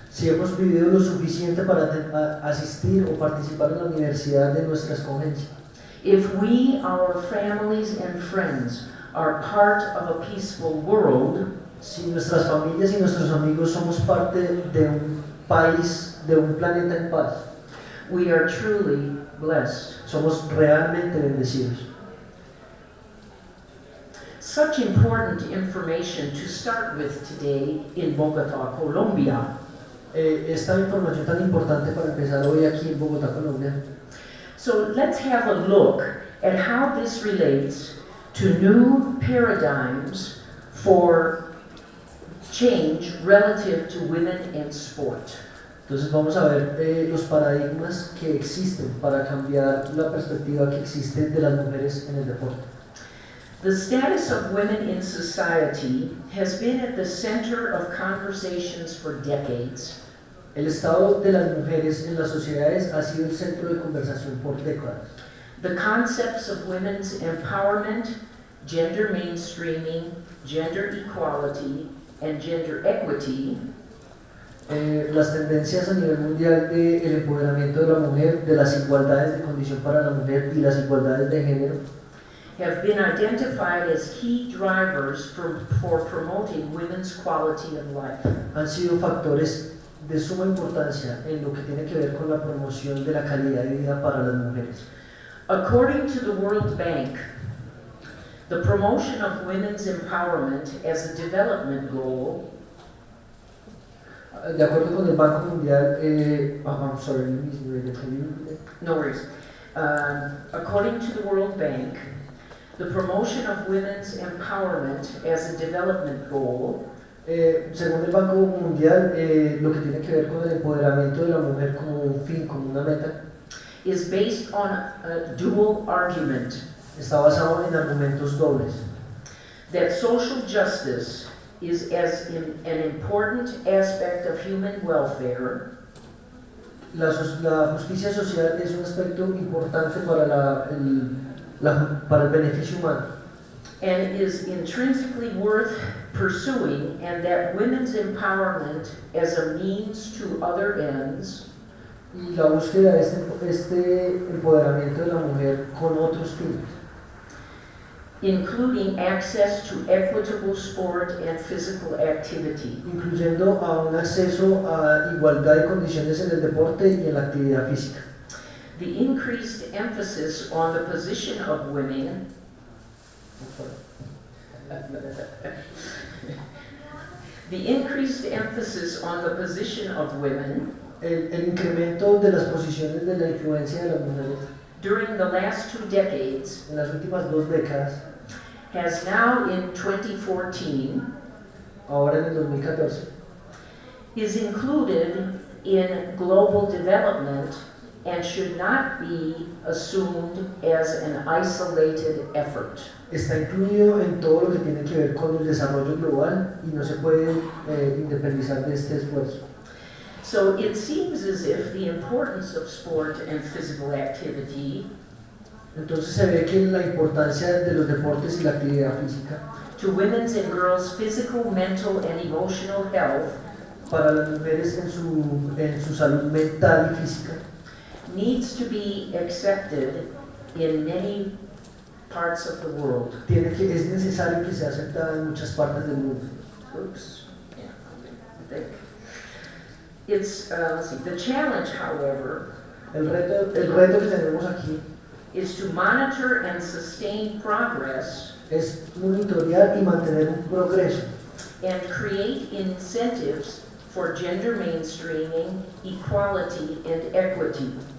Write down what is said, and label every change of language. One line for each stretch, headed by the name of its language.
Spanish: si hemos vivido lo suficiente para asistir o participar en la universidad de nuestra escogencia,
English: if we, our families and friends, are part of a peaceful world,
Spanish: si nuestras familias y nuestros amigos somos parte de un país, de un planeta en paz,
English: we are truly blessed.
Spanish: somos realmente bendecidos.
English: Such important information to start with today in Bogotá, Colombia.
Spanish: Esta información tan importante para empezar hoy aquí en Bogotá, Colombia.
English: So let's have a look at how this relates to new paradigms for change relative to women in sport.
Spanish: Entonces vamos a ver los paradigmas que existen para cambiar la perspectiva que existe de las mujeres en el deporte.
English: The status of women in society has been at the center of conversations for decades.
Spanish: El estado de las mujeres en las sociedades ha sido el centro de conversación por décadas.
English: The concepts of women's empowerment, gender mainstreaming, gender equality, and gender equity
Spanish: Las tendencias a nivel mundial del empoderamiento de la mujer, de las igualdades de condición para la mujer y las igualdades de género
English: have been identified as key drivers for promoting women's quality of life.
Spanish: han sido factores de suma importancia en lo que tiene que ver con la promoción de la calidad de vida para las mujeres.
English: According to the World Bank, the promotion of women's empowerment as a development goal
Spanish: De acuerdo con el Banco Mundial,
English: I'm sorry, let me read it to you. no worries. According to the World Bank, the promotion of women's empowerment as a development goal
Spanish: Según el Banco Mundial, lo que tiene que ver con el empoderamiento de la mujer como un fin, como una meta,
English: is based on a dual argument
Spanish: está basado en argumentos dobles.
English: that social justice is an important aspect of human welfare,
Spanish: La justicia social es un aspecto importante para para el beneficio humano
English: and is intrinsically worth pursuing, and that women's empowerment as a means to other ends
Spanish: y la búsqueda de este empoderamiento de la mujer con otros fines,
English: including access to equitable sport and physical activity.
Spanish: incluyendo a un acceso a igualdad de condiciones en el deporte y en la actividad física.
English: The increased emphasis on the position of women the increased emphasis on the position of women
Spanish: El incremento de las posiciones de la influencia de las mujeres
English: during the last 2 decades
Spanish: en las últimas 2 décadas,
English: has now in 2014
Spanish: ahora en el 2014,
English: is included in global development and should not be assumed as an isolated effort.
Spanish: está incluido en todo lo que tiene que ver con el desarrollo global y no se puede independizar de este esfuerzo.
English: So it seems as if the importance of sport and physical activity
Spanish: Entonces se ve que la importancia de los deportes y la actividad física
English: to women's and girls' physical, mental, and emotional health
Spanish: para las mujeres en su salud mental y física
English: needs to be accepted in many parts of the world.
Spanish: es necesario que sea aceptada en muchas partes del mundo.
English: Oops. Yeah, I think. It's, let's see, the challenge, however,
Spanish: El reto que tenemos aquí
English: is to monitor and sustain progress
Spanish: es monitorear y mantener un progreso
English: and create incentives for gender mainstreaming, equality, and equity.